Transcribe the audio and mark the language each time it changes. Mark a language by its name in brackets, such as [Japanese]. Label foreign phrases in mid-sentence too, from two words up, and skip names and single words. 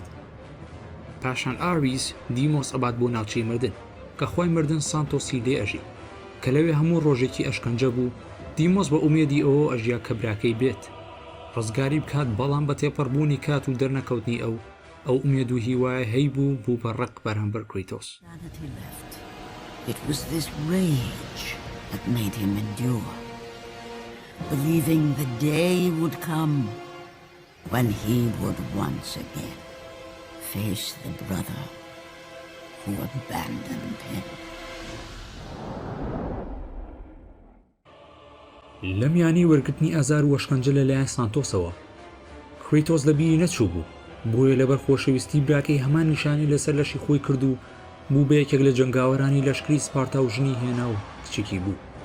[Central Kurdish] پاشان ئاریس دیمۆس ئەبات بۆ ناوچەی مردن کە خۆی مردن سانتۆسی لێ ئەژی کە لەوێ هەموو ڕۆژێکی ئەشکەنجە بوو. دیمۆس بە ئومێدی ئەوە ئەژیا کە براکەی بێت ڕزگاری بکات، بەڵام بە تێپەڕبوونی کات و دەرنەکەوتنی ئەو ئومێد و هیوایە هەی بوو بەڕق بەرامبەر کریتۆس. [English] It was this rage that made him endure, believing the day would come when he would once again face the brother who abandoned him. [Central Kurdish] لەم یانی وەرگرتنی ئازار و وەشکەنجە لەلایەن سانتۆسەوە کریتۆس لە بیری نەچوو بوو، بۆیە لەبەر خۆشەویستی براکەی هەمان نیشانی لەسەر لەشی خۆی کرد و بوو بە یەکێک لە جەنگاوەرانی لەشکری سپارتا و ژنی هێنا و کچێکی بوو.